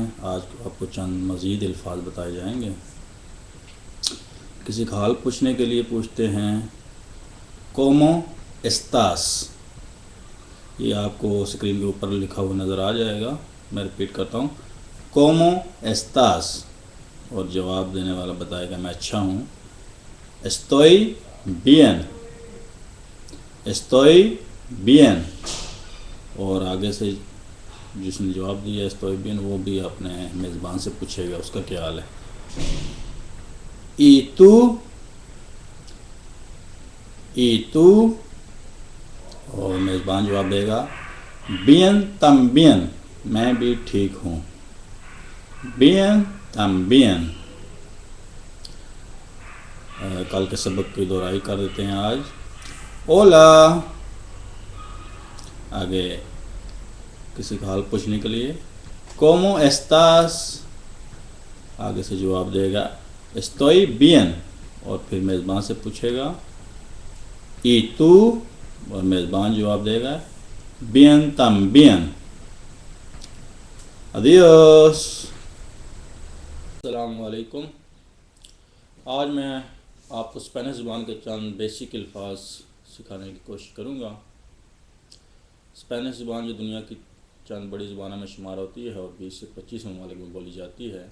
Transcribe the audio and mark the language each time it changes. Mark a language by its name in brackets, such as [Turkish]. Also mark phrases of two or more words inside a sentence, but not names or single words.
[Urdu] آج آپ کو چند مزید الفاظ بتائے جائیں گے۔ کسی کا حال پوچھنے کے لیے پوچھتے ہیں [Spanish] cómo estás. [Urdu] یہ آپ کو اسکرین کے اوپر لکھا ہوا نظر آ جائے گا۔ میں ریپیٹ کرتا ہوں، [Spanish] cómo estás, [Urdu] اور جواب دینے والا بتائے گا میں اچھا ہوں، [Spanish] estoy bien، estoy bien، [Urdu] اور آگے سے جس نے جواب دیا [Spanish] estoy bien [Urdu] وہ بھی اپنے میزبان سے پوچھے گا اس کا کیا حال ہے۔ [Spanish] y tú، y tú، [Urdu] اور میزبان جواب دے گا [Spanish] bien también، [Urdu] میں بھی ٹھیک ہوں، [Spanish] bien también۔ [Urdu] کل کے سبق کی دہرائی کر دیتے ہیں آج۔ اولا، آگے کسی کا حال پوچھنے کے لیے [Spanish] cómo estás, [Urdu] آگے سے جواب دے گا [Spanish] estoy bien، [Urdu] اور پھر میزبان سے پوچھے گا [Spanish] y tú، [Urdu] اور میزبان جواب دے گا [Spanish] bien también۔ [Urdu] adiós۔ السلام علیکم۔ آج میں آپ کو اسپینش زبان کے چند بیسک الفاظ سکھانے کی کوشش کروں گا۔ اسپینش زبان جو دنیا کی چند بڑی زبانوں میں شمار ہوتی ہے اور 20 سے 25 ممالک میں بولی جاتی ہے۔